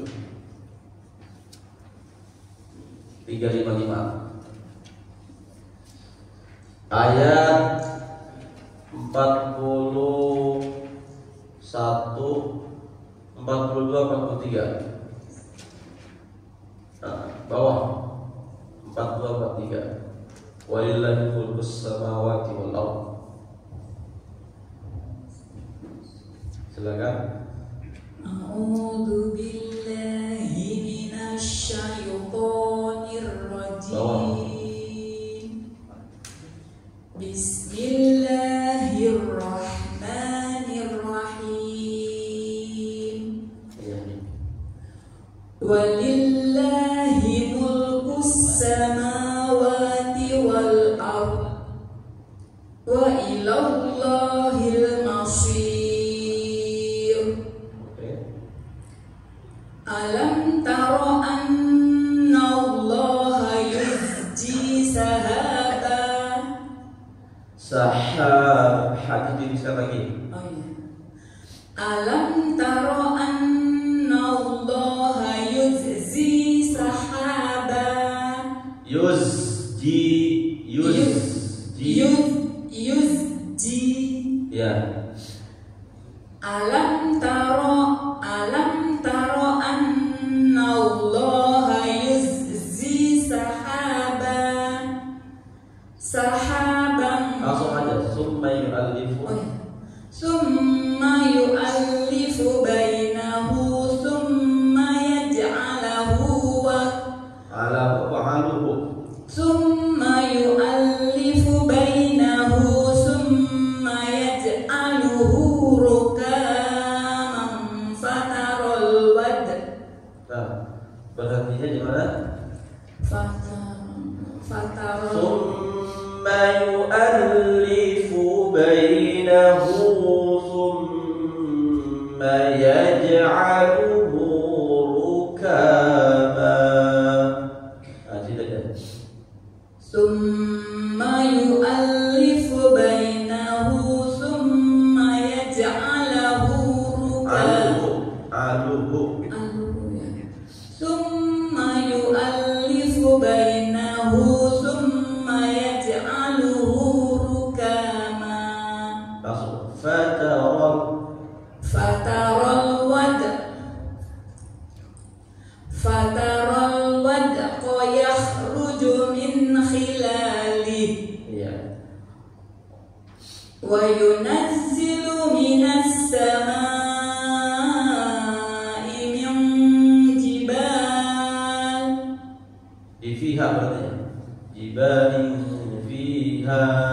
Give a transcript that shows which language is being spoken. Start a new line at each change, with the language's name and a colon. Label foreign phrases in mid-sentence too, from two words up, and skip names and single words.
Indonesian: 355. Ayat 41, 42, 43. Bawah 42, 43.
Arabic: ولله ملك السماوات والأرض.
Indonesian: Silakan.
Arabic: أعوذ بالله من الشيطان الرجيم. بسم الله الرحمن الرحيم. ولله ملك السماوات والأرض وإلى الله المصير. ألم تر أن الله يزجي Sahab.
Indonesian: Hadis bisa lagi. Oh iya.
Arabic: ألم تر أن الله يزجي سحابا. Yuzji. Ya. ألم تر أن الله يزجي سحابا.
Indonesian: Langsung aja.
Arabic: ثم يؤلف. ثم يؤلف بينه ثم يجعله ثم يؤلف بينه ثم يجعله ركاما فترى الودق.
Indonesian: Nah, berhentinya di mana?
Arabic: Fatarul ثم يؤلف بينه ثم يجعله ركاما.
Indonesian: Tidak ya.
Arabic: ثم يؤلف بينه ثم يجعله Aluhu. ثم يؤلف بينه ثم يجعله ركاما.
Indonesian: Langsung.
Arabic: فترى الودق يخرج من خلاله.
Indonesian: Iya.
Arabic: وينزل من السماء من جبال.
Indonesian: Di fiha berarti
Arabic: جبال فيها.